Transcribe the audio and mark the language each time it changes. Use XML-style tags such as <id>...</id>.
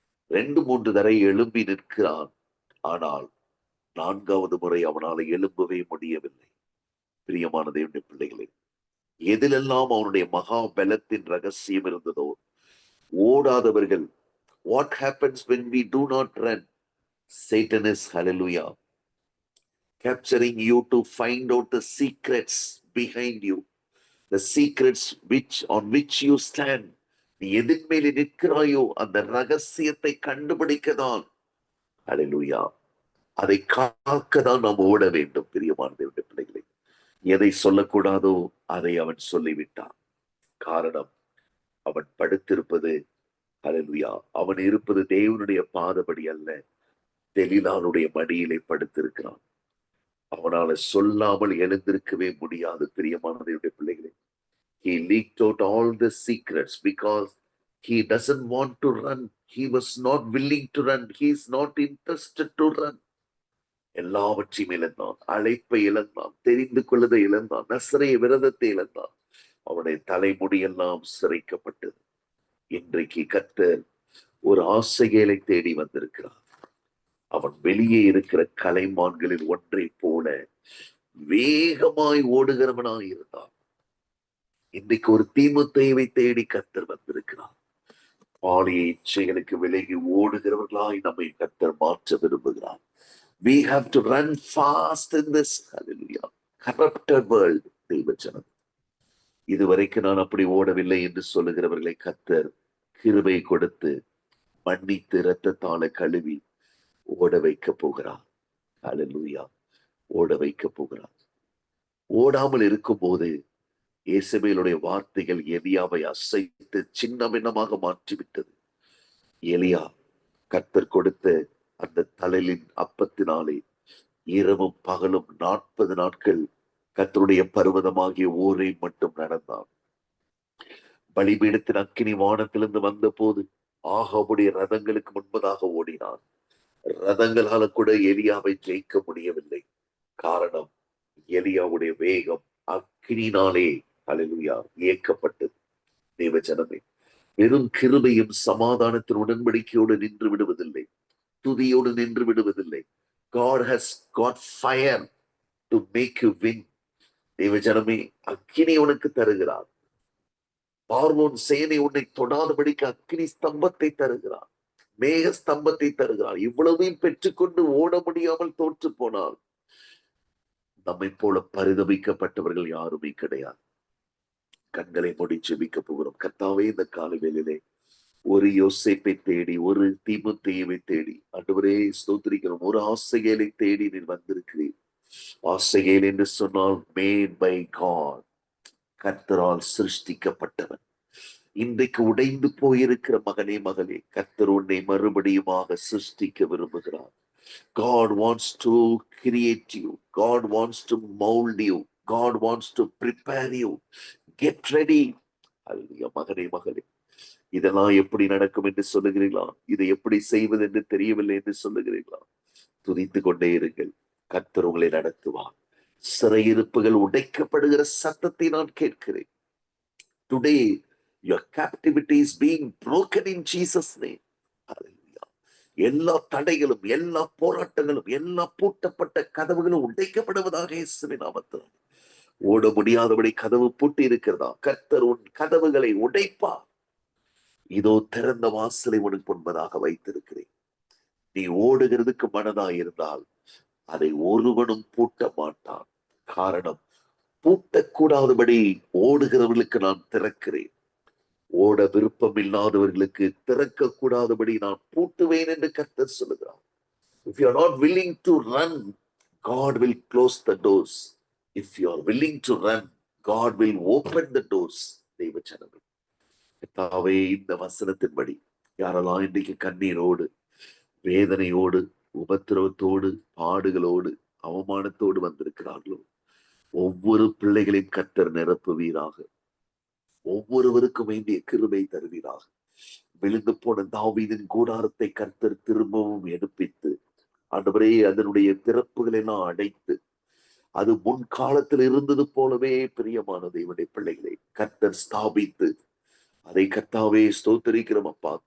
<ta>2-3 தடவை எழும்பி நிற்கிறான். ஆனால் 4வது முறை அவனால் எழும்பவே முடியவில்லை. பிரியமான தேவனுடைய பிள்ளைகளே, எதிலெல்லாம் அவனுடைய மகா பலத்தின் ரகசியம் இருந்ததோ, ஓடாதவர்கள்,</ta> <en>what happens when we do not run? Satan is, hallelujah, capturing you to find out the secrets behind you, the secrets on which you stand.</en> <ta>நீ எதின் மேலே நிற்கிறாயோ அந்த ரகசியத்தை கண்டுபிடிக்கதான், ஹல்லேலூயா, அதை காக்கதான் நாம் ஓட வேண்டும். பிரியமான தேவனுடைய பிள்ளைகளை, எதை சொல்லக்கூடாதோ அதை அவன் சொல்லிவிட்டான். காரணம், அவன் படுத்திருப்பது, ஹல்லேலூயா, அவன் இருப்பது தேவனுடைய பாதபடி அல்ல, தெலிலானுடைய மடியிலே படுத்திருக்கிறான். அவனால சொல்லாமல் எழுந்திருக்கவே முடியாது. பிரியமான தேவனுடைய பிள்ளைகளே,</ta> <en>he leaked out all the secrets because he doesn't want to run. He was not willing to run. He is not interested to run.</en> <ta>எல்லாவற்றையும் இழந்தான். அழைப்பை இழந்தான், தெரிந்து கொள்வதை இழந்தான், நசரேய விரதத்தை இழந்தான். அவனுடைய தலைமுடியெல்லாம் சிரைக்கப்பட்டது. இன்றைக்கு கர்த்தர் ஒரு ஆசைகளை தேடி வந்திருக்கிறார். அவன் வெளியே இருக்கிற கலைமான்களில் ஒன்றை போல வேகமாய் ஓடுகிறவனாய் இருந்தான். இன்றைக்கு ஒரு தீமுத்தைவை தேடி கர்த்தர் வந்திருக்கிறார். பாலிய இச்சைகளுக்கு விலகி ஓடுகிறவர்களாய் நம்மை கர்த்தர் மாற்ற விரும்புகிறார்.</ta> <en>We have to run fast in this, hallelujah, corrupted world.</en> <ta>தேவஜனம், இதுவரைக்கும் நான் அப்படி ஓடவில்லை என்று சொல்லுகிறவர்களை கர்த்தர் கிருபை கொடுத்து மன்னித்து இரத்தத்தால கழுவி ஓட வைக்க போகிறார். ஹல்லேலூயா. ஓட வைக்க போகிறார். ஓடாமல் இருக்கும் போது இயேசபேலுடைய வார்த்தைகள் எலியாவை அசைத்து சின்ன பின்னமாக மாற்றிவிட்டது. எலியா கர்த்தர் கொடுத்த அந்த தழலின் அப்பத்தினாலே இரவும் பகலும் 40 நாட்கள் கர்த்தருடைய பர்வதமாகிய ஊரை மட்டும் நடந்தான். பலிபீடத்தின் அக்கினி வானத்திலிருந்து வந்த போது ஆகாபுடைய ரதங்களுக்கு முன்பதாக ஓடினான். ரதங்களால கூட எலியாவை ஜெயிக்க முடியவில்லை. காரணம், எலியாவுடைய வேகம் அக்கினினாலே, ஹல்லேலூயா, இயக்கப்பட்டது. தேவஜனமே, வெறும் கிருபையும் சமாதானத்தின் உடன்படிக்கையோடு நின்று விடுவதில்லை, துதியோடு நின்று விடுவதில்லை.</ta> <en>God has got fire to make you win.</en> <ta>தேவஜனமே, அக்கினி உனக்கு தருகிறார். பார்வோன் சேனை உன்னை தொடாதபடிக்கு அக்கினி ஸ்தம்பத்தை தருகிறார், மேக ஸ்தம்பத்தை தருகிறார். இவ்வளவையும் பெற்றுக்கொண்டு ஓட முடியாமல் தோற்று போனால் நம்மை போல பரிதபிக்கப்பட்டவர்கள் யாருமே கிடையாது. கண்களை மூடி ஜெபிக்க போகிறோம். கர்த்தாவே, இந்த காலை வேளையிலே ஒரு யோசேப்பை தேடி, ஒரு தீமோத்தேயுவை தேடி, ஆண்டவரே ஸ்தோத்திரிக்கிறோம், ஒரு ஆசகேலை தேடி நீர் வந்திருக்கிறீர். ஆசகேல் என்று சொன்னால்</ta> <en>made by God,</en> <ta>கர்த்தரால் சிருஷ்டிக்கப்பட்டவன். இன்றைக்கு உடைந்து போயிருக்கிற மகனே மகளே, கர்த்தர் உன்னை மறுபடியுமாக சிருஷ்டிக்க விரும்புகிறார்.</ta> <en>God wants to create you. God wants to mold you. God wants to prepare you. Get ready. Hallelujah.</en> <ta>மகனே மகளே, இதெல்லாம் எப்படி நடக்கும் என்று சொல்லுகிறீர்களா? இதை எப்படி செய்வது என்று தெரியவில்லை என்று சொல்லுகிறீர்களா? துதித்து கொண்டே இருங்கள். கர்த்தர் உங்களை நடத்துவார். சிறையிருப்புகள் உடைக்கப்படுகிற சத்தத்தை நான் கேட்கிறேன்.</ta> <en>Today your captivity is being broken in Jesus name. Hallelujah.</en> <ta>எல்லா தடைகளும், எல்லா போராட்டங்களும், எல்லா பூட்டப்பட்ட கதவுகளும் உடைக்கப்படுவதாக இயேசுவின் நாமத்தில். ஓட முடியாதபடி கதவு பூட்டி இருக்கிறதா? கர்த்தர் உன் கதவுகளை உடைப்பார். இதோ திறந்த வாசலை உனக்கு முன்பதாக வைத்திருக்கிறேன். நீ ஓடுகிறதுக்கு மனதாய் இருந்தால் அதை ஒருவனும் பூட்ட மாட்டான். காரணம், பூட்டக்கூடாதபடி ஓடுகிறவர்களுக்கு நான் திறக்கிறேன். ஓட விருப்பம் இல்லாதவர்களுக்கு திறக்க கூடாதபடி நான் பூட்டுவேன் என்று கர்த்தர் சொல்லுகிறார்.</ta> <en>If you are not willing to run, God will close the doors. If you are willing to run, God will open the doors.</en> <ta>தெய்வ ஜனமே, கர்த்தாவே, இந்த வசனத்தின்படி யாரெல்லாம் இன்றைக்கு கண்ணீரோடு, வேதனையோடு, உபத்திரவத்தோடு, பாடுகளோடு, அவமானத்தோடு வந்திருக்கிறார்களோ, ஒவ்வொரு பிள்ளைகளையும் கர்த்தர் நிரப்புவீராக. ஒவ்வொருவருக்கும் வேண்டிய கிருபை தருவீராக. விழுந்து போன தாவீதின் கூடாரத்தை கர்த்தர் திரும்பவும் எடுப்பித்து, ஆண்டவரே, அதனுடைய திறப்புகள் எல்லாம் அடைத்து, அது முன்காலத்தில் இருந்தது போலவே பிரியமான தேவனுடைய பிள்ளைகளை கர்த்தர் ஸ்தாபித்து, அதை கர்த்தாவே ஸ்தோத்திரிக்கிறோம் அப்பா.</ta>